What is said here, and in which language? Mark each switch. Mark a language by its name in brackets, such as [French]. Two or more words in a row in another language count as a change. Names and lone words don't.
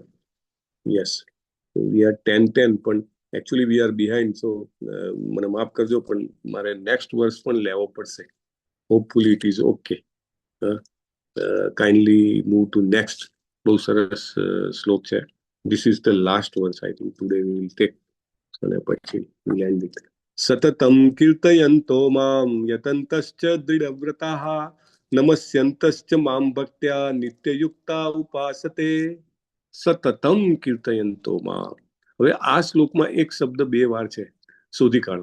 [English] Yes, we are 10-10 પણ actually we are behind. [Gujarati] સો મને માફ કરજો, પણ મારે નેક્સ્ટ વર્ષ પણ લેવો પડશે. [English] Hopefully it is okay. Kindly move to next. [Gujarati] બહુ સરસ શ્લોક છે. [English] This is the last verse, I think. Today we will take. [Gujarati] અને પછી [English] we'll end it. [Sanskrit] સતતમ કીર્તયંતો મામ યતંતશ્ચ દૃઢવ્રતાઃ નમસ્યંતશ્ચ મામ ભક્ત્યા નિત્યયુક્તા ઉપાસતે. સતતમ કીર્તયંતો મામ. [Gujarati] હવે આ શ્લોકમાં એક શબ્દ 2 વાર છે, શોધી કાઢો.